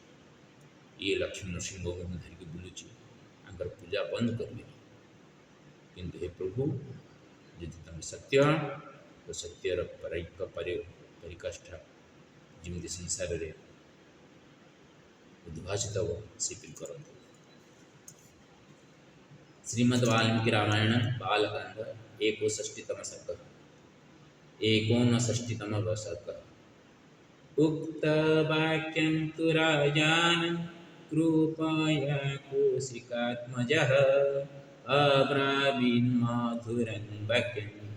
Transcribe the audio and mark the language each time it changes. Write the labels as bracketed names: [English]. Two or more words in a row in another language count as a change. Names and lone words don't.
[Odia] ଇଏ ଲକ୍ଷ୍ମୀ ନୃସିଂହଙ୍କୁ ମୁଁ ଧରିକି ବୁଲୁଛି, ତାଙ୍କର ପୂଜା ବନ୍ଦ କରିବିନି। କିନ୍ତୁ ହେ ପ୍ରଭୁ, ଯଦି ତୁମେ ସତ୍ୟ, ତ ସତ୍ୟର ପରିକାଷ୍ଠା ଯେମିତି ସଂସାରରେ ଉଦ୍ଭାସିତ ହେବ ସେପରି କରନ୍ତୁ। [Sanskrit] श्रीमद् वाल्मीकि रामायण बालकांड 61तम सर्ग 59तम सर्ग। उक्त वाक्यं तु राजान कृपया कौशिकात्मजः अब्रावीन् मधुरं वाक्यं